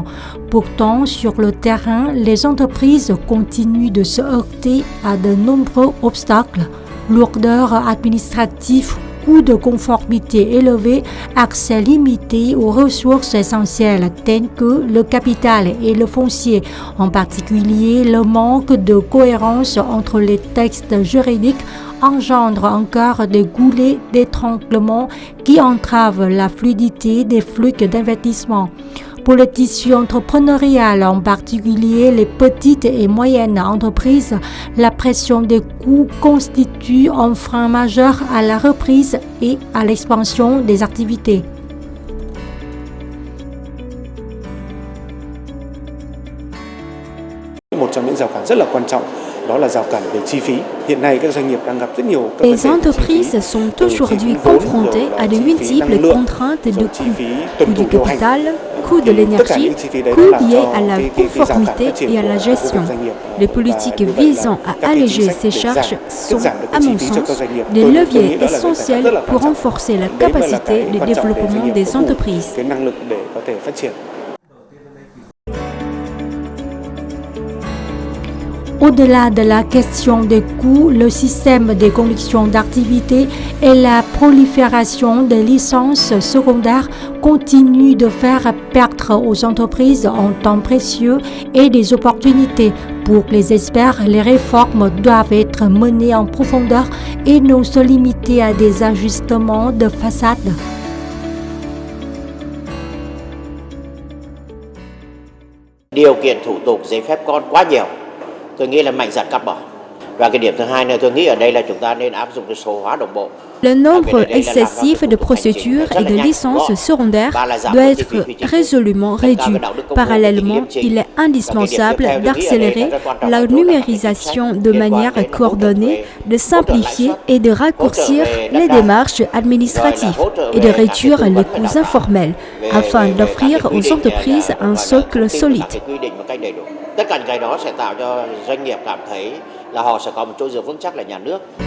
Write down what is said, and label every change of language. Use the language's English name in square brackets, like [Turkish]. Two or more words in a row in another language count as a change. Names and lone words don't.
[French] Pourtant, sur le terrain, les entreprises continuent de se heurter à de nombreux obstacles, lourdeur administrative, coûts de conformité élevés, accès limité aux ressources essentielles telles que le capital et le foncier, en particulier le manque de cohérence entre les textes juridiques engendre encore des goulets d'étranglement qui entravent la fluidité des flux d'investissement. Pour le tissu entrepreneurial, en particulier les petites et moyennes entreprises, la pression des coûts constitue un frein majeur à la reprise et à l'expansion des activités. [Vietnamese] Một trong những rào cản rất là quan trọng đó là rào cản về chi phí. Hiện nay các doanh nghiệp đang gặp rất nhiều các [French] Les entreprises sont aujourd'hui confrontées à de multiples contraintes de coût du capital, coût de l'énergie, coûts liés à la conformité et à la gestion. Les politiques visant à alléger ces charges sont, à mon sens, des leviers essentiels pour renforcer la capacité de développement des entreprises. [Vietnamese] cái năng lực để có thể phát triển. [French] Au-delà de la question des coûts, le système des conditions d'activité et la prolifération des licences secondaires continuent de faire perdre aux entreprises un temps précieux et des opportunités. Pour les experts, les réformes doivent être menées en profondeur et non se limiter à des ajustements de façade. [Vietnamese] Điều kiện thủ tục giấy phép con quá nhiều. Tôi nghĩ là mạnh dạn cắt bỏ. Và cái điểm thứ hai nữa tôi nghĩ ở đây là chúng ta nên áp dụng cái số hóa đồng bộ. [French] Le nombre excessif de procédures et de licences secondaires doit être résolument réduit. Parallèlement, il est indispensable d'accélérer la numérisation de manière coordonnée, de simplifier et de raccourcir les démarches administratives et de réduire les coûts informels afin d'offrir aux entreprises un socle solide. [Vietnamese] Tất cả những cái đó sẽ tạo cho doanh nghiệp cảm thấy là họ sẽ có một chỗ dựa vững chắc là nhà nước.